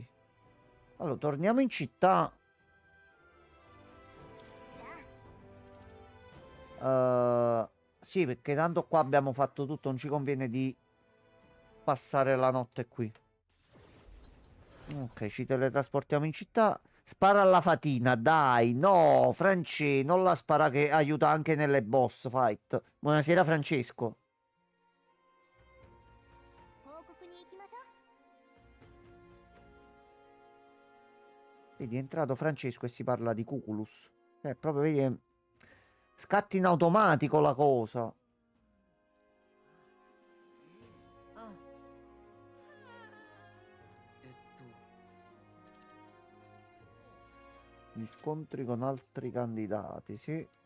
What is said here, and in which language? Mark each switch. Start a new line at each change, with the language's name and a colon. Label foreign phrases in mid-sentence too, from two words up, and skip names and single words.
Italian: Allora, torniamo in città. Sì, perché tanto qua abbiamo fatto tutto. Non ci conviene di passare la notte qui. Ok, ci teletrasportiamo in città. Spara alla fatina, dai, no, Franci, non la spara che aiuta anche nelle boss fight. Buonasera Francesco.
Japanese: 報告に行きましょう。
Italian: Vedi, è entrato Francesco e si parla di Cuculus. Proprio, vedi, scatta in automatico la cosa. ああ、 Gli scontri con altri candidati, sì.